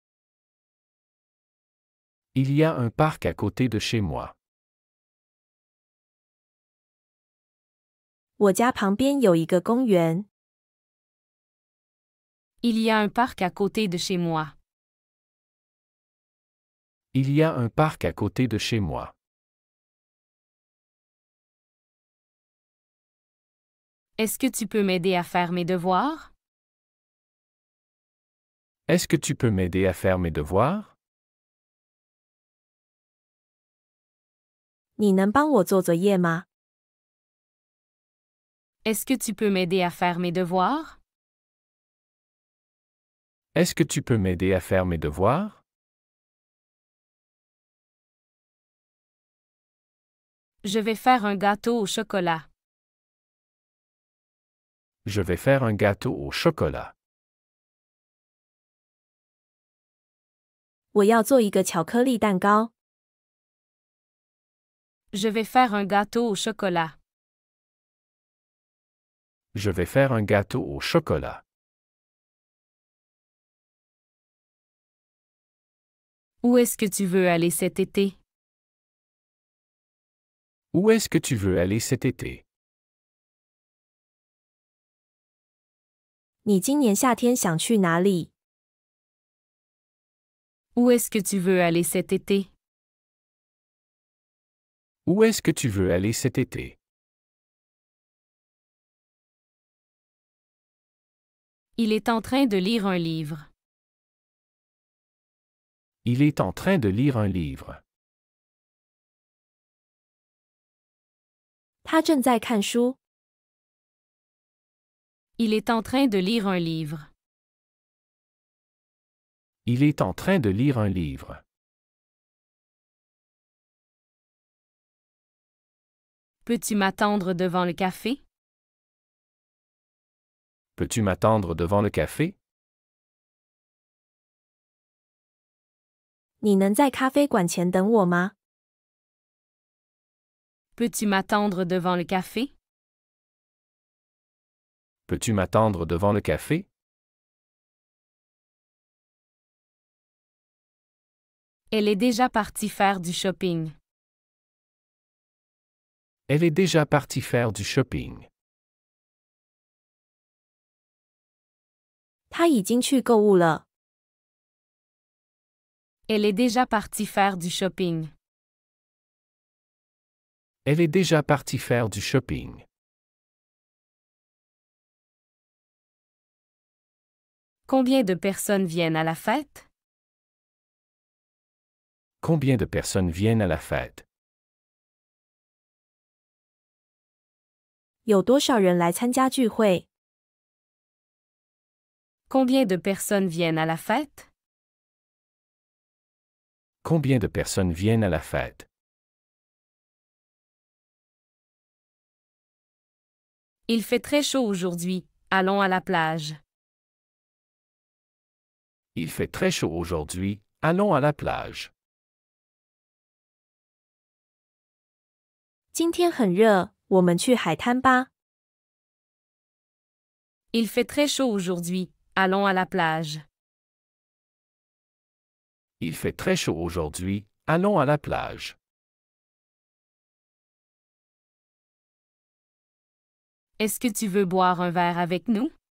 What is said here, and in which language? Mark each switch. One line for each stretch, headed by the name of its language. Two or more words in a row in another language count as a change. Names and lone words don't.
French: Il y a un parc à côté de chez moi.
Chinese: 我家旁边有一个公园。
French: Il y a un parc à côté de chez moi. Il y a un parc à côté de chez moi. Est-ce que tu peux m'aider à faire mes devoirs? Est-ce que tu peux m'aider à faire mes devoirs?
Chinese: 你能帮我做作业吗？
French: Est-ce que tu peux m'aider à faire mes devoirs? Est-ce que tu peux m'aider à faire mes devoirs? Je vais faire un gâteau au chocolat. Je vais faire un gâteau au chocolat.
Chinese: 我要做一个巧克力蛋糕。
French: Je vais faire un gâteau au chocolat. Je vais faire un gâteau au chocolat. Où est-ce que tu veux aller cet été? Où est-ce que tu veux aller cet été?
Chinese: 你今年夏天想去哪里？
French: Où est-ce que tu veux aller cet été? Où est-ce que tu veux aller cet été? Il est en train de lire un livre. Il est en train de lire un livre.
Chinese: 他正在看书。
French: Il est en train de lire un livre. Il est en train de lire un livre. Peux-tu m'attendre devant le café? Peux-tu m'attendre devant le café?
Chinese: 你能在咖啡馆前等我吗？
French: Peux-tu m'attendre devant le café? Peux-tu m'attendre devant le café? Elle est déjà partie faire du shopping. Elle est déjà partie faire du shopping.
Chinese: 他已经去购物了。
French: Elle est déjà partie faire du shopping. Elle est déjà partie faire du shopping. Combien de personnes viennent à la fête? Combien de personnes viennent à la fête?
Chinese: 有多少人来参加聚会？
French: Combien de personnes viennent à la fête? Combien de personnes viennent à la fête? Il fait très chaud aujourd'hui. Allons à la plage. Il fait très chaud aujourd'hui. Allons à la plage.
Chinese: 今天很热，我们去海滩吧。
French: Il fait très chaud aujourd'hui. Allons à la plage. Il fait très chaud aujourd'hui. Allons à la plage. Est-ce que tu veux boire un verre avec nous?